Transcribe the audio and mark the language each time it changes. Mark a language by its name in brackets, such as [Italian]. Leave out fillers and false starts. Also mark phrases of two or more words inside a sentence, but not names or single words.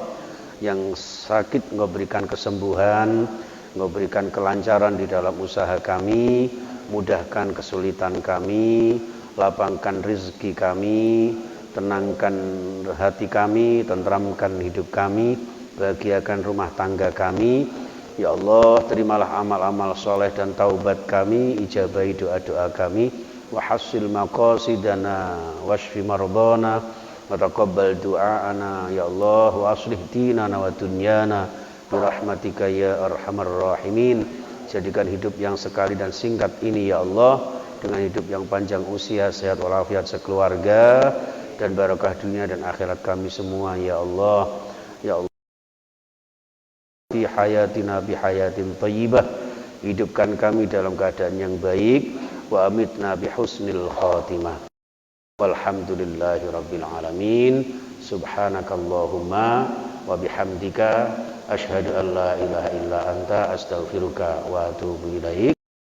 [Indonesian] Yang sakit Engkau berikan kesembuhan, Engkau berikan kelancaran di dalam usaha kami, mudahkan kesulitan kami, lapangkan rezeki kami, tenangkan hati kami, tentramkan hidup kami, bahagiakan rumah tangga kami. [Arabic] يا الله, [Indonesian] terimalah amal-amal soleh dan taubat kami, ijabahi doa-doa kami. [Arabic] وحصل مقاصدنا واشف مرضانا وتقبل دعاءنا يا الله وأصلح ديننا ودنيانا برحمتك يا أرحم الراحمين. [Indonesian] Jadikan hidup yang sekali dan singkat ini [Arabic] يا الله [Indonesian] dengan hidup yang panjang usia, sehat walafiat sekeluarga dan barakah dunia dan akhirat kami semua [Arabic] يا الله. يا الله في حياتنا بحياة طيبة, [Indonesian] hidupkan kami dalam keadaan yang baik. [Arabic] وأمتنا بحسن الخاتمة. والحمد لله رب العالمين. سبحانك اللهم وبحمدك أشهد أن لا إله إلا أنت أستغفرك وأتوب إليك.